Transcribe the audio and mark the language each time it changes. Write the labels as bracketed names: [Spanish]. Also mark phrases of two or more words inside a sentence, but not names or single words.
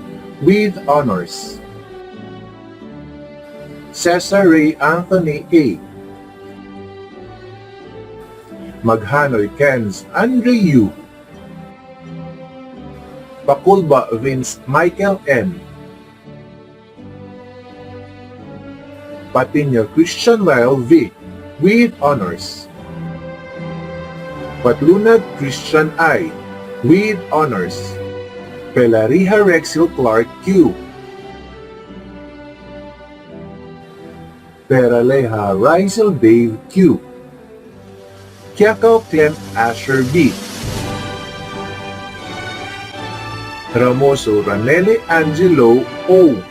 [English] with honors. Cesar Ray Anthony A. Maghanoy Kenz Andre U. Pakulba Vince Michael N. Patiño Christian Lyle V. with honors. Patlunad Christian I. with honors. Pelariha Rexil Clark Q. Peraleja Rizal Dave Q. Kiakaw Clint Asher B. Ramoso Ranele Angelo O.